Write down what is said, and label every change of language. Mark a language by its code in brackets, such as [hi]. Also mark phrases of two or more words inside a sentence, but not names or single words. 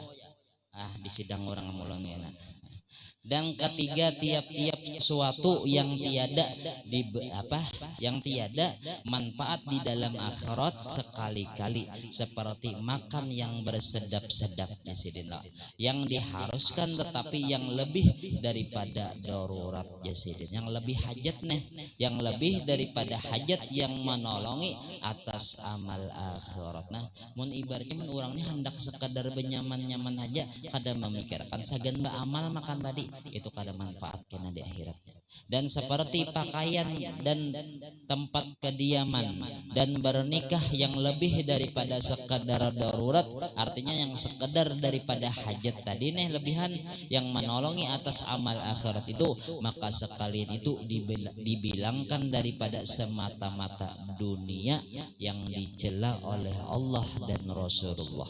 [ms] Di sidang orang mulon ya. Dan ketiga, tiap-tiap sesuatu yang tiada yang tiada manfaat di dalam akhirat sekali-kali, seperti makan yang bersedap-sedap di sini yang diharuskan tetapi yang lebih daripada darurat jasidin, yang lebih hajat nih, yang lebih daripada hajat yang menolongi atas amal akhirat. [bjn] Nah, mun ibaratnya mun orang ini hendak sekadar benyaman-nyaman aja, kada memikirkan sagan ba amal makan tadi itu kada manfaat kena di akhiratnya. [ms] Dan seperti pakaian dan tempat kediaman dan bernikah yang lebih daripada sekadar darurat, artinya yang sekedar daripada hajat tadi nih lebihan yang menolongi atas amal akhirat itu, maka sekalian itu dibilangkan daripada semata-mata dunia yang dicela oleh Allah dan Rasulullah.